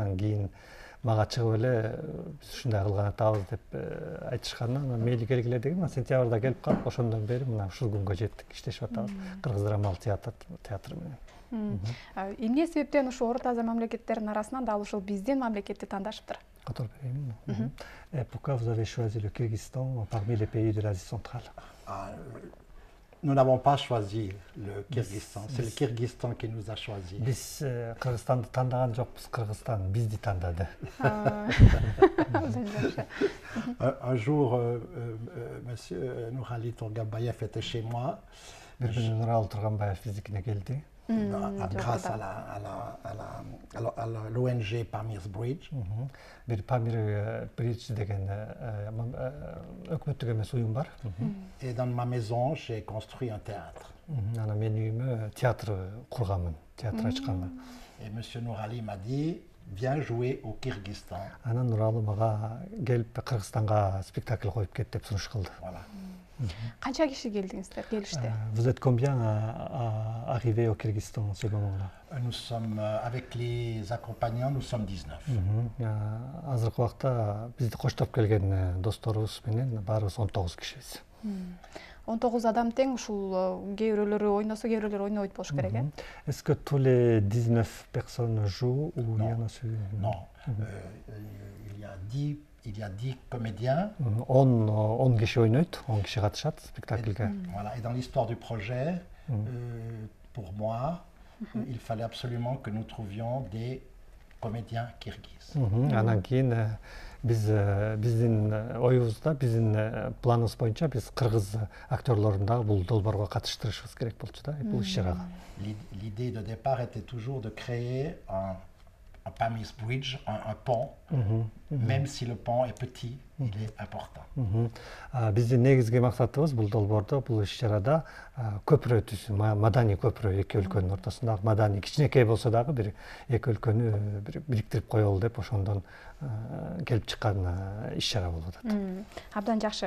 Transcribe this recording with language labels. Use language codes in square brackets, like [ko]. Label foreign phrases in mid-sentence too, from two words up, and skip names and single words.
[ky] Анан кийин мага чыгып эле биз ушундай кылган атабыз деп айтышкандан мейли келгиле деген. Сентябрда келип калып, ошондон бери мына ушул күнгө жеттик, иштешип атабыз Кыргыз драмалык театры менен. Эмне себептен ушул Орто Азия мамлекеттеринин арасынан дал ушул биздин мамлекетти тандашыптыр? [fr] Et pourquoi vous avez choisi le Kyrgyzstan parmi les pays de l'Asie centrale? Nous n'avons pas choisi le Kyrgyzstan, c'est le Kyrgyzstan qui nous a choisi. [ky] Биз Кыргызстанды тандаган жокпуз, Кыргызстан бизди тандады. [fr] Un jour, monsieur Nurali Turganbayev était chez moi. [ky] Бир күнү Нуралы Турганбаев биздикине келди. [fr] Grâce à l'ONG Pamir's Bridge. [ky] Bir Pamir Bridge деген өкмөттүк эмес уюм бар. [fr] Et dans ma maison, j'ai construit un théâtre. [ky] Анан менин үйүмө театр курганмын, театр ачканмын. [fr] Et monsieur Nurali m'a dit, viens jouer au Kyrgyzstan. [ky] Анан Нуралы мага келип Кыргызстанга спектакль коюп кет деп сунуш кылды. [fr] Voilà. [ky] Канча киши келдиңиздер, келишти? [fr] Vous êtes combien à arriver au Kyrgyzstan à ce moment-là? Nous sommes, avec les accompagnants, nous sommes 19. [ky] Азыркы убакта бизди коштоп келген досторубуз менен баарыбыз 19 кишибиз. 19 адам тең, ушул кээ бирөөлөрү ойносо, кээ бирөөлөрү ойнобойт болуш керек, э? [fr] Est-ce que tous les 19 personnes jouent ou il y en a Non. Il y a 10 comédiens. [ky] 10 киши ойнойт, 10 киши катышат спектакльге. [fr] Voilà. Et dans l'histoire du projet, pour moi, il fallait absolument que nous trouvions des comédiens kirghizes. [ky] Анан кийин биздин оюбузда, биздин планыбыз боюнча биз кыргыз актерлорун дагы бул долбоорго катыштырышыбыз керек болчу да, бул иш-чарага. [fr] L'idée de départ était toujours de créer un Pamis Bridge, un pont, même si le pont est petit, il est important. [ky] Биздин негизги максатыбыз бул долбоордо, бул иш-чарада көпүрө түзүү, маданий көпүрө эки өлкөнүн ортосунда, маданий кичинекей болсо дагы бир эки өлкөнү бириктирип коелу деп ошондон келип чыккан иш-чара болуп атат. Абдан жакшы.